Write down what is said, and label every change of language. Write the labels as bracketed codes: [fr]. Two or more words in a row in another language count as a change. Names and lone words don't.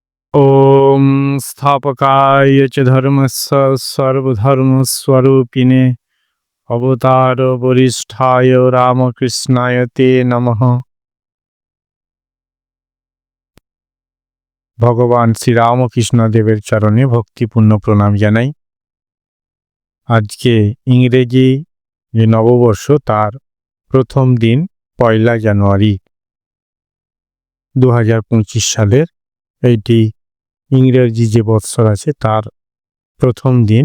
[sa] ॐ स्थापकाय च धर्मस्य सर्वधर्मस्वरूपिणे अवतारवरिष्ठाय रामकृष्णाय ते नमः। [bn] ভগবান শ্রীরামকৃষ্ণ দেবের চরণে ভক্তিপূর্ণ প্রণাম জানাই। আজকে ইংরেজি যে নববর্ষ তার প্রথম দিন 1 জানুয়ারি 2025 সালের এইটি ইংরেজি যে বৎসর আছে তার প্রথম দিন।